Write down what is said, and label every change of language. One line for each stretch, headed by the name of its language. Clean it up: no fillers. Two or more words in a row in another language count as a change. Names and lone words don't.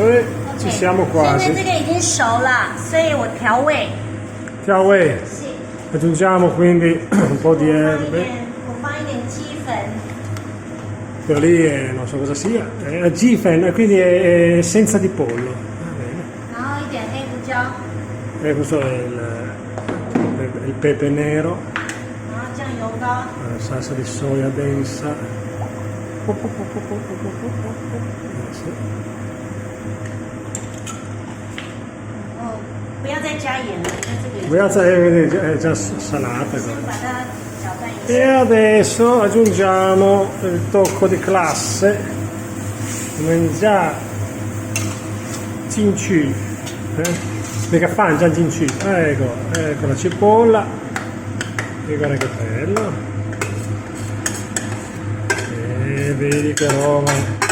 Italian: Ci siamo
Chinese: 现在
Italian: quasi.
Chinese: 这个已经熟了，所以我调味。
Italian: Ciao, Sì. aggiungiamo quindi un po' di
Chinese: 我放一
Italian: erbe.
Chinese: 点，我放一点鸡粉。
Italian: Quello lì non so cosa sia, è Gifen, quindi è essenza di pollo. Va bene.
Chinese: 然后一点黑胡椒，
Italian: E questo è il pepe nero,
Chinese: 然后酱油膏，
Italian: la salsa di soia densa. Sì.
Chinese: 然后不要再加盐了，因为这个已经
Italian: Guarda, è già salata.
Chinese: 先
Italian: Guarda.
Chinese: 把它搅拌一
Italian: E
Chinese: 下。
Italian: adesso aggiungiamo il tocco di classe, mangia cinci, mica fangia cinci, ecco la cipolla, e guarda che bello, e vedi che roba.